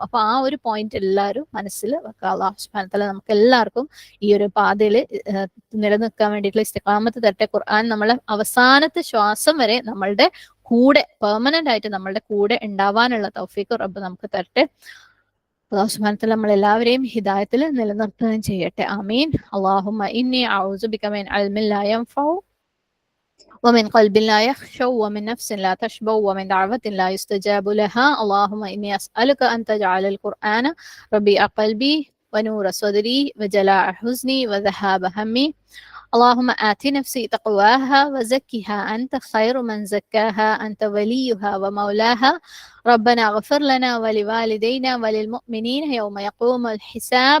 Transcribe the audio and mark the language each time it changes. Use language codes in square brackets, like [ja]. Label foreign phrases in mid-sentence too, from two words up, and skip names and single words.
[ml] അപ്പൊ ആ ഒരു പോയിന്റ് എല്ലാവരും മനസ്സിൽ വെക്കുക. [ar] الله سبحانه تعالى [ml] നമുക്ക് എല്ലാവർക്കും ഈ ഒരു പാതയിൽ നിലനിൽക്കാൻ വേണ്ടിയിട്ടുള്ള ഇസ്തിഖാമത്ത് തരട്ടെ. ഖുർആൻ നമ്മളെ അവസാനത്തെ ശ്വാസം വരെ നമ്മളുടെ കൂടെ പെർമനന്റ് ആയിട്ട് നമ്മളുടെ കൂടെ ഉണ്ടാവാനുള്ള തൗഫീഖ് റബ്ബ് നമുക്ക് തരട്ടെ. [ar] الله سبحانه تعالى [ml] നമ്മളെല്ലാവരെയും ഹിദായത്തിൽ നിലനിർത്തുകയും ചെയ്യട്ടെ. [ar] آمين. اللهم إني أعوذ بك من علم لا ينفع ومن قلب لا يخشو ومن نفس لا تشبع ومن دعوة لا يستجاب لها. اللهم إني أسألك أن تجعل القرآن ربيع قلبي ونور صدري وجلاء حزني وذهاب همي. اللهم آت نفسي تقواها وزكها أنت خير من زكاها أنت وليها ومولاها ربنا اغفر لنا ولوالدينا وللمؤمنين يوم يقوم الحساب